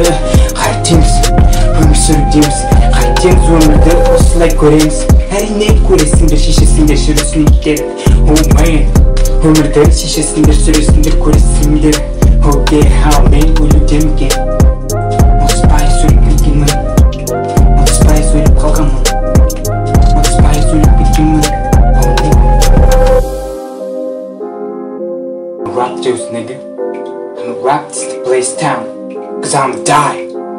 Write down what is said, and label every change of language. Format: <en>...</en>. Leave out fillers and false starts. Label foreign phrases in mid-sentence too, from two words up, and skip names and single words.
<kk>қайтеміз өмір сүрудеміз қайтеміз өмірді осылай көреміз әрине көресіңдер шешесіңдер жүресіңдер кетеді</kk> <en>oh man</en> <kk>өмірді шешесіңдер сүресіңдер көресіңдер</kk> <en>oh yeah</en> <kk>мен өлудемге ұмытпай сөйлеп кеткенмін ұмытпай сөйлеп қалғанмын ұмытпай сөйлеп кеткенмін</kk> <en>Rap juice nigga I'ma rap this place down cause I'ma die</en>